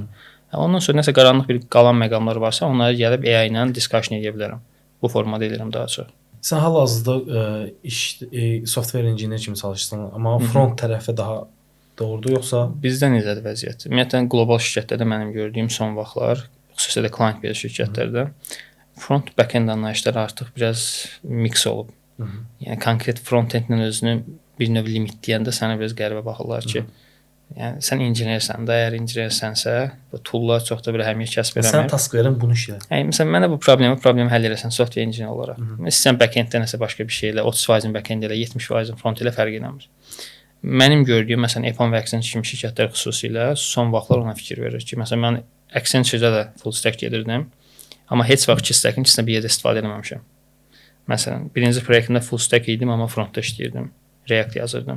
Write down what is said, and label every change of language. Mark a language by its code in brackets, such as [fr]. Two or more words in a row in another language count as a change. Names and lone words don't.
[az] Ondan sonra nəsə qaranlıq bir qalan məqamlar varsa, onları gəlib AI ilə discussion edə bilərəm. Bu formada edirəm daha çox. Sən hal-hazırda [en] software engineer [az] kimi çalışırsan, amma front tərəfi daha doğrudur yoxsa bizdə necədir vəziyyət? Ümumiyyətlə qlobal şirkətlərdə mənim gördüyüm son vaxtlar, xüsusilə [en] client based [az] şirkətlərdə [en] front back-end [az] anlayışları artıq biraz mix olub. Yəni konkret front-endlə özünü bir növ limitləyəndə sənə biraz qəribə baxırlar ki, yəni sən injinersən də, əgər injinersənsə, bu toollar çox da bir əhəmiyyət kəsb eləmir. Sən task verin bunu işlə. Yəni məsələn mənə bu problemi həll eləsən [en] software engineer [az] olaraq. Sən back-enddə nəsə başqa bir şeylə 30% back-end ilə 70% front ilə fərq eləmir. Mənim gördüyüm məsələn Epon və Accenture kimi şirkətlər xüsusilə son vaxtlar ona fikir verir ki, məsələn mən Accenture-da da [en] full stack [az] gedirdim, amma heç vaxt iki stack-in ikisinə bir yerdə istifadə etməmişəm. Məsələn, birinci proyektdə [en] full stack [az] idim, amma frontda işləyirdim, React yazırdım.